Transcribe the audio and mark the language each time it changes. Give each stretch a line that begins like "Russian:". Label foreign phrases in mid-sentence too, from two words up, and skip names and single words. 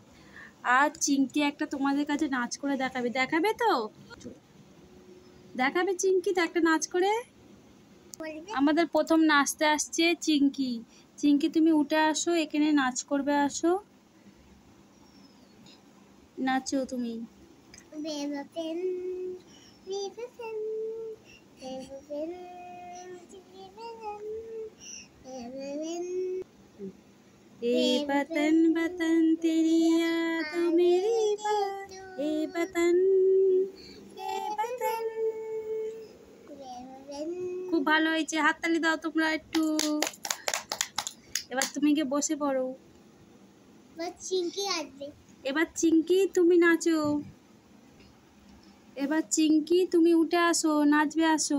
Bangla: আর চিংকি একটা তোমাদের কাছে নাচ করে দেখাবে, দেখাবে তো? দেখাবে চিংকি তো একটা নাচ করে? আমাদের প্রথম নাচতে আসছে চিংকি। চিংকি তুমি উঠে আসো, এখানে নাচ করবে, আসো নাচো তুমি।
Hindi: ए वतन वतन तेरी याद मेरी बात, ए वतन ए वतन।
Bangla: খুব ভালো হয়েছে, হাততালি দাও তোমরা একটু। এবার তুমি গিয়ে বসে পড়ো। এবার চিংকি তুমি নাচো, এবার চিংকি তুমি উঠে আসো, নাচবে, আসো।